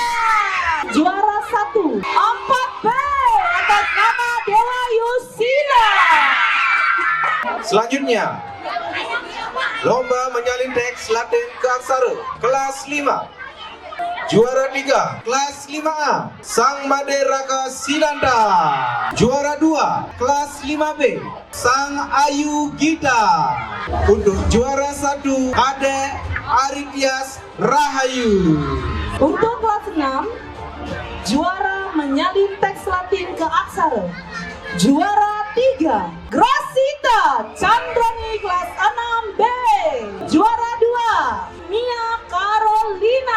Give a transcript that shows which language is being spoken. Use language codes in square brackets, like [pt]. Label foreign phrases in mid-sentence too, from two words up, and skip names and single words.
[id] Juara 1 4B atas nama Dewa Yusila. Selanjutnya, lomba menyalin teks Latin keaksara kelas 5. Juara 3 kelas 5A Sang Made Raka Sinanta. Juara 2 kelas 5B Sang Ayu Gita. Untuk juara 1 Ade Aritias Rahayu. Untuk kelas 6, juara menyalin teks Latin keaksara. Juara 3 Grasita Chandrani kelas 6B. Juara 2 Mia Carolina.